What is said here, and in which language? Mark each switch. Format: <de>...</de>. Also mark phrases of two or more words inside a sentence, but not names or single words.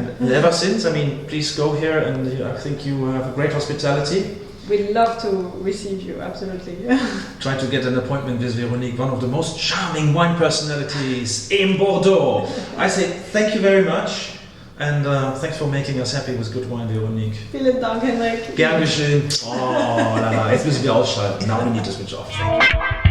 <en>And ever since, I mean, please go here, and I think you have a great hospitality. We'd love to receive you, absolutely. Try to get an appointment with Veronique, one of the most charming wine personalities in Bordeaux. I say thank you very much, and thanks for making us happy with good wine, Veronique.</en> <de>Vielen Dank, Hendrik. Gern geschehen.</de> <fr>Oh, la, la.</fr> <de>Jetzt müssen wir ausschalten.</de> <en>Now we need to switch off.</en>